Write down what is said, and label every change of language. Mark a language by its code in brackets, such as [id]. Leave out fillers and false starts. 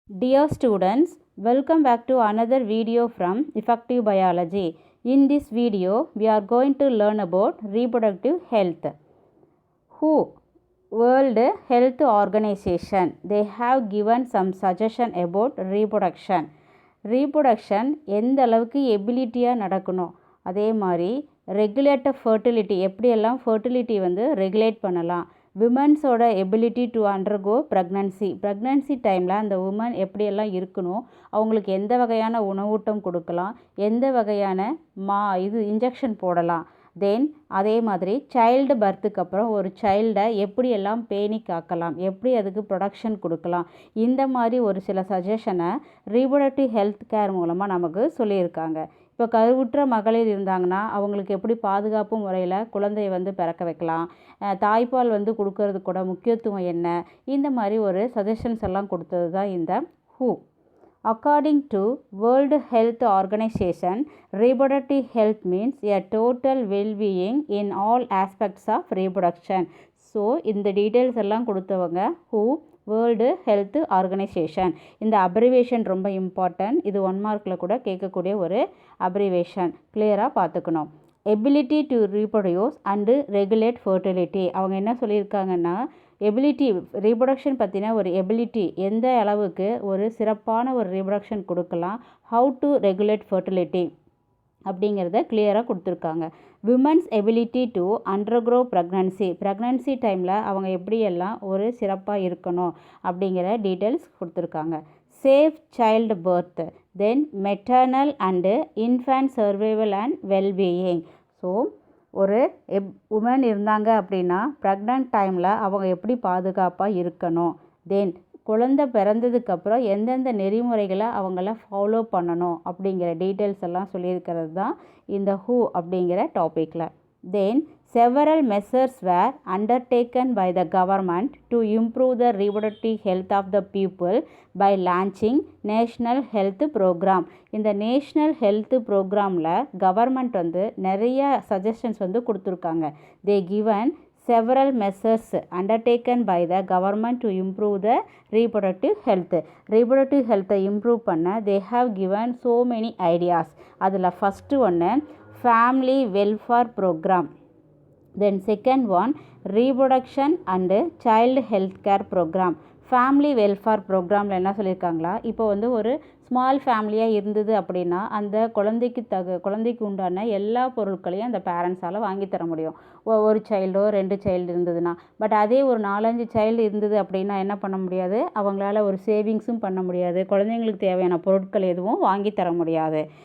[en] Dear students, welcome back to another video from Effective Biology. In this video, we are going to learn about reproductive health. WHO, World Health Organization, they have given some suggestion about reproduction. [ta] Reproduction எந்த அளவுக்கு எபிலிட்டியாக நடக்கணும், அதே மாதிரி regulator fertility எப்படியெல்லாம் fertility regulate பண்ணலாம், விமன்ஸோட ability to undergo pregnancy டைமில் அந்த woman எப்படியெல்லாம் இருக்கணும், அவங்களுக்கு எந்த வகையான உணவூட்டம் கொடுக்கலாம், எந்த வகையான இன்ஜெக்ஷன் போடலாம், தென் அதே மாதிரி சைல்டு பர்த்துக்கு அப்புறம் ஒரு சைல்டை எப்படியெல்லாம் பேணி காக்கலாம், எப்படி அதுக்கு ப்ரொடக்ஷன் கொடுக்கலாம், இந்த மாதிரி ஒரு சில சஜஷனை ரீப்ரொடக்டிவ் ஹெல்த் கேர் மூலமாக நமக்கு சொல்லியிருக்காங்க. இப்போ கருவுற்ற மகளிர் இருந்தாங்கன்னா அவங்களுக்கு எப்படி பாதுகாப்பு முறையில் குழந்தையை பிறக்க வைக்கலாம், தாய்ப்பால் கொடுக்கறது கூட முக்கியத்துவம் என்ன, இந்த மாதிரி ஒரு சஜஷன்ஸ் எல்லாம் கொடுத்தது தான் இந்த WHO. [en] According to World Health Organization, reproductive health means a total well-being in all aspects of reproduction. [ta] So இந்த டீட்டெயில்ஸ் எல்லாம் கொடுத்தவங்க WHO, வேர்ல்டு ஹெல்த் ஆர்கனைசேஷன். இந்த அப்ரிவேஷன் ரொம்ப இம்பார்ட்டன்ட், இது 1 மார்க்கில் கூட கேட்கக்கூடிய ஒரு அப்ரிவேஷன், கிளியராக பார்த்துக்கணும். Ability to reproduce and regulate fertility, அவங்க என்ன சொல்லியிருக்காங்கன்னா எபிலிட்டி ரீப்ரொடக்ஷன் பற்றின ஒரு எபிலிட்டி எந்த அளவுக்கு ஒரு சிறப்பான ஒரு ரீப்ரொடக்ஷன் கொடுக்கலாம், ஹவு டு ரெகுலேட் ஃபர்டிலிட்டி அப்படிங்கிறத கிளியராக கொடுத்துருக்காங்க. Women's ability to undergo pregnancy டைமில் அவங்க எப்படியெல்லாம் ஒரு சிறப்பாக இருக்கணும் அப்படிங்கிற டீட்டெயில்ஸ் கொடுத்துருக்காங்க. Safe child birth, then maternal and infant survival and wellbeing. So ஒரு உமன் இருந்தாங்க அப்படின்னா ப்ரெக்னன்ட் டைமில் அவங்க எப்படி பாதுகாப்பாக இருக்கணும், தென் குழந்தை பிறந்ததுக்கப்புறம் எந்தெந்த நெறிமுறைகளை அவங்கள ஃபாலோ பண்ணணும் அப்படிங்கிற டீட்டெயில்ஸ் எல்லாம் சொல்லியிருக்கிறது தான் இந்த WHO அப்படிங்கிற டாப்பிக்கில். [en] Then several measures were undertaken by the government to improve the reproductive health of the people by launching National Health Program. [ta] இந்த நேஷ்னல் ஹெல்த் ப்ரோக்ராமில் கவர்மெண்ட் நிறைய சஜஷன்ஸ் கொடுத்துருக்காங்க. [en] they given several measures undertaken by the government to improve the reproductive health. reproductive health-ஐ improve பண்ண they have given so many ideas. [ta] அதில் first ஒன்று [en] family welfare program, then second one reproduction and child health care program. [ta] Family welfare ப்ரோக்ராமில் என்ன சொல்லியிருக்காங்களா, இப்போ ஒரு small ஃபேமிலியாக இருந்தது அப்படின்னா அந்த குழந்தைக்கு உண்டான எல்லா பொருட்களையும் அந்த பேரண்ட்ஸால் வாங்கி தர முடியும், ஒரு சைல்டோ 2 சைல்டு இருந்ததுன்னா. பட் அதே ஒரு 4-5 சைல்டு இருந்தது அப்படின்னா என்ன பண்ண முடியாது, அவங்களால ஒரு சேவிங்ஸும் பண்ண முடியாது, குழந்தைங்களுக்கு தேவையான பொருட்கள் எதுவும் வாங்கி தர முடியாது.